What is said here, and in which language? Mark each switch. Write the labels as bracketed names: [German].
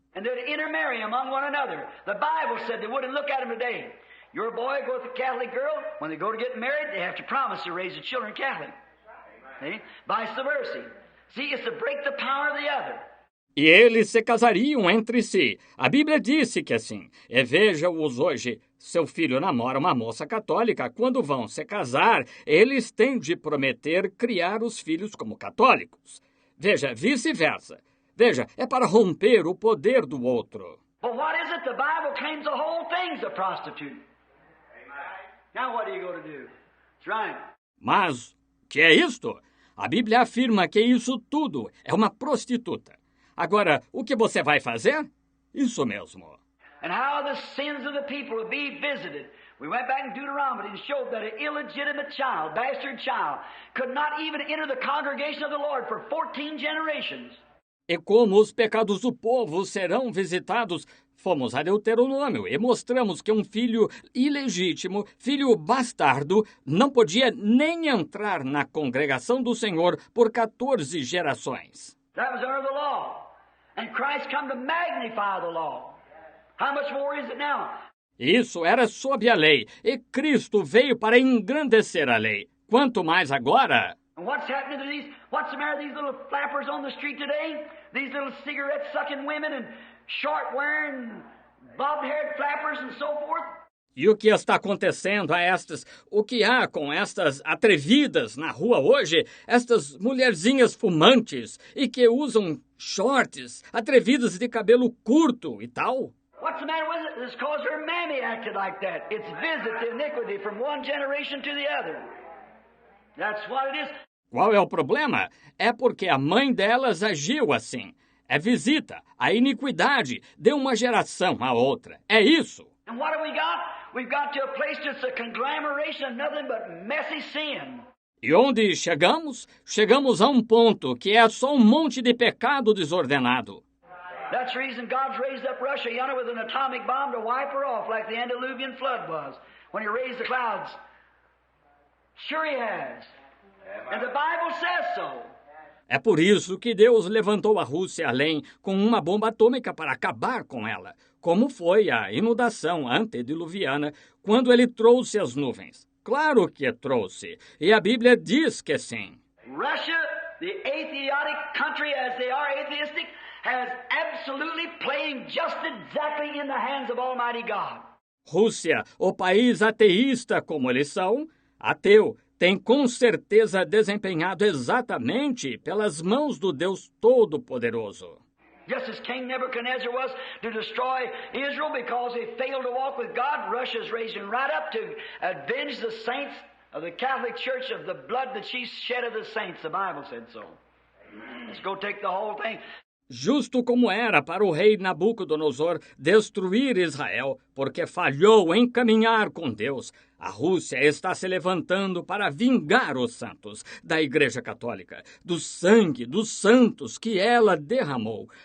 [English] And they'd intermarry among one another. The Bible said they wouldn't look at them today. Your boy goes with a Catholic girl. When they go to get married, they have to promise to raise the children Catholic. See? Vice versa. See, it's to break the power of the other. [Portuguese] E eles se casariam entre si. A Bíblia disse que assim. E veja-os hoje. Seu filho namora uma moça católica. Quando vão se casar, eles têm de prometer criar os filhos como católicos. Veja, vice-versa. Veja, é para romper o poder do outro. [English] But what is it? The Bible claims the whole thing's a prostitute. Now what are you going to do? That's right. [Portuguese] Mas, que é isto? A Bíblia afirma que isso tudo é uma prostituta. Agora, o que você vai fazer? Isso mesmo. [English] And how the sins of the people will be visited. We went back in Deuteronomy and showed that an illegitimate child, bastard child, could not even enter the congregation of the Lord for 14 generations. [Portuguese] E como os pecados do povo serão visitados, fomos a Deuteronômio e mostramos que um filho ilegítimo, filho bastardo, não podia nem entrar na congregação do Senhor por 14 gerações. [English] That was under the law. And Christ come to magnify the law. How much more is it now? [Portuguese] Isso era sob a lei, e Cristo veio para engrandecer a lei. Quanto mais agora? [English] And what's happening to these? What's the matter with these little flappers on the street today? These little cigarette-sucking women and short-wearing, bob-haired flappers and so forth? [Portuguese] E o que está acontecendo o que há com estas atrevidas na rua hoje, estas mulherzinhas fumantes e que usam shorts, atrevidas de cabelo curto e tal? [English] What's the matter with it? It's because her mammy acted like that. It's visit iniquity from one generation to the other. That's what it is. [Portuguese] Qual é o problema? É porque a mãe delas agiu assim. É visita, a iniquidade de uma geração à outra. É isso. [English] And what have we got? We've got to a place that's a conglomeration of nothing but messy sin. [Portuguese] E onde chegamos? Chegamos a um ponto que é só um monte de pecado desordenado. [English] That's the reason God's raised up Russia yonder with an atomic bomb to wipe her off like the Antediluvian flood was when He raised the clouds. Sure He has. And the Bible says so. [Portuguese] É por isso que Deus levantou a Rússia além com uma bomba atômica para acabar com ela, como foi a inundação antediluviana quando Ele trouxe as nuvens. Claro que trouxe, e a Bíblia diz que sim. [English] Russia, the atheistic country as they are atheistic, has absolutely playing just exactly in the hands of Almighty God. [Portuguese] Rússia, o país ateísta como eles são, ateu, tem com certeza desempenhado exatamente pelas mãos do Deus Todo-Poderoso. [English] Just as King Nebuchadnezzar was to destroy Israel because they failed to walk with God, Russia's raising right up to avenge the saints of the Catholic Church of the blood that she shed of the saints. The Bible said so. Let's go take the whole thing. [Portuguese] Justo como era para o rei Nabucodonosor destruir Israel, porque falhou em caminhar com Deus, a Rússia está se levantando para vingar os santos da Igreja Católica, do sangue dos santos que ela derramou.